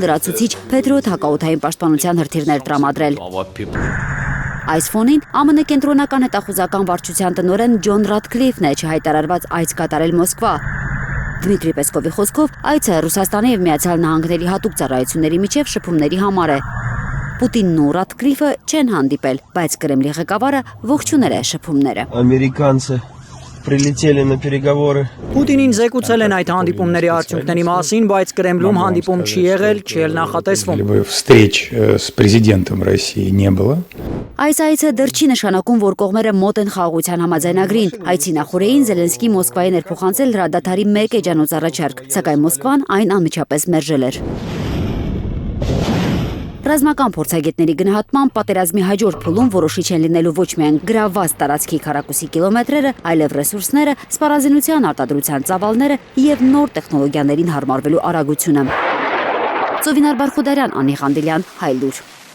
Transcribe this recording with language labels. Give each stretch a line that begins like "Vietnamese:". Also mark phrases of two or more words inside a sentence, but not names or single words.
Armenian: լրացուցիչ Փետրիոտ հակաօդային պաշտպանության հրթիռներ տրամադրել։ Այս ֆոնին ԱՄՆ կենտրոնական հետախուզական վարչության տնօրեն Ջոն Ռադքլիֆն է չհայտարարված այց կատարել Մոսկվա։ Դմիտրի Պեսկովի խոսքով այցը Ռուսաստանի եւ Միացյալ Նահանգների հատուկ ծառայությունների միջև շփումների համար է։ Պուտինն ու Ռադքլիֆը չեն հանդիպել, բայց Կրեմլի ղեկավարը ողջունել է շփումները։
Russian: Ամերիկանцы прилетели на переговоры.
Armenian: Պուտինին զեկուցել են այդ հանդիպումների արդյունքների մասին, բայց Կրեմլում հանդիպում չի եղել, չի էլ նախատեսվում։
Russian: Встреч с президентом России не было.
Armenian: Այս այցը դեռ չի նշանակում, որ կողմերը մոտ են խաղաղության համաձայնագրին։ Այցի նախորդին Զելենսկի Մոսկվայի ներփոխանցել հրադադարի 1 էջանոց առաջարկ, սակայն Մոսկվան այն անմիջապես մերժել էր։ Ռազմական փորձագետների գնահատմամբ պատերազմի հաջորդ փուլում որոշիչ են լինելու ոչ միայն գրավված տարածքի քառակուսի կիլոմետրերը, այլև ռեսուրսները, սպառազինության արտադրության ծավալները եւ նոր տեխնոլոգիաներին հարմարվելու արագությունը։ Ծովինար Բարխուդարյան, Անի Ղանդիլյան, Հայլուր։